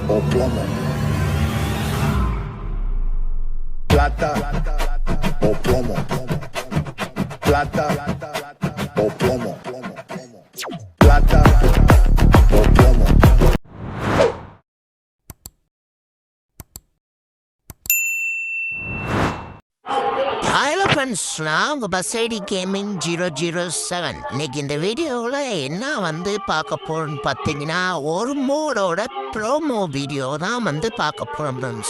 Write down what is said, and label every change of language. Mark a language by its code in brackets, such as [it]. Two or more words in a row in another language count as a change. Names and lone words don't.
[es] plomo. Plata o plomo. Plata o plomo. Plata o plomo. [en] hello friends, [ta] நான் உங்கள் பஸ்ஐடி கேமிங் 007. இன்னைக்கு இந்த வீடியோவில் என்ன பார்க்க போகிறோன்னு பார்த்தீங்கன்னா, ஒரு மோடோட [en] promo video [ta] தான் பார்க்க போகிறோம் ஃப்ரெண்ட்ஸ்.